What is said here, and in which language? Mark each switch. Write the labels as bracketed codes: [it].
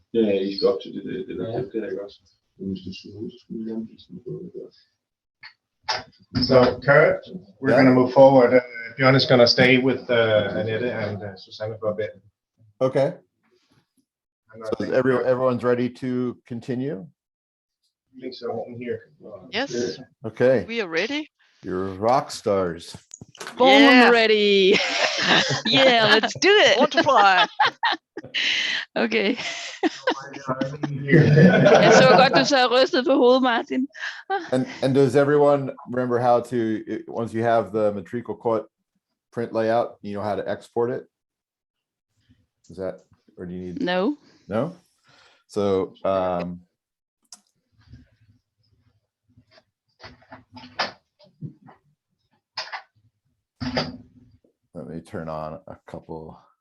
[da] Ja, I skal op til det der ikke også. Hvis du skulle gerne vise noget. [en] So, Kurt, we're going to move forward. Bjørn is going to stay with Annette and Susanne for a bit. Okay, so is everyone's ready to continue? I think so in here. Yes, Okay, we are ready. you're rock stars. Born Yeah. ready. Yeah, let's do it. Want to fly. Okay. [da] Jeg så godt, du så rystet på hovedet, Martin. [en] And does everyone remember how to, once you have the matrikel quote print layout, you know how to export it? Is that, or do you need? No. No? So, let me turn on a couple.